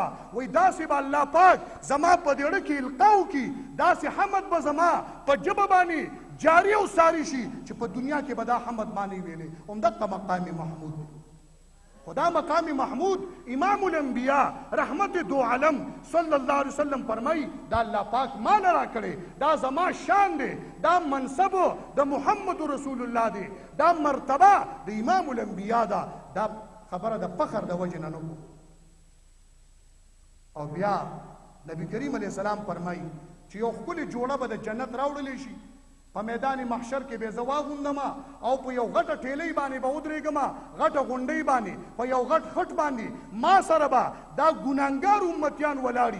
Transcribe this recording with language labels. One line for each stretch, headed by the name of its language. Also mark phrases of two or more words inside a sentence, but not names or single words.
Pashto: وای داسې به الله پاک زما په دېړه کې القا وکړي، داسې حمد به زما په ژبه باندې جاری او ساری شي چې په دنیا کې به دا حمد باندې ویلې. همدغه مقام محمود دی. خدا مقام محمود
Arabic: امام الانبیاء
Urdu: رحمت دو عالم
Arabic: صلی اللہ علیہ وسلم
Pashto: فرمائی دا اللہ پاک مانا را کرے، دا زما شان دے، دا منصب دا
Arabic: محمد رسول اللہ
Pashto: دے، دا مرتبہ دا
Arabic: امام الانبیاء
Pashto: دا خبر دا فخر دا وجہ ننو. او بیا نبی کریم
Arabic: علیہ السلام
Pashto: فرمائی چې یو ښکلې جوړه به د جنت راوړلی شي په میدان محشر کې به زه واغوندم او په یو غټه ټیلۍ باندې به ودرېږم، غټه غونډۍ باندې په یو غټ خټ باندې ما سره به دا ګناهګار امتیان ولاړي.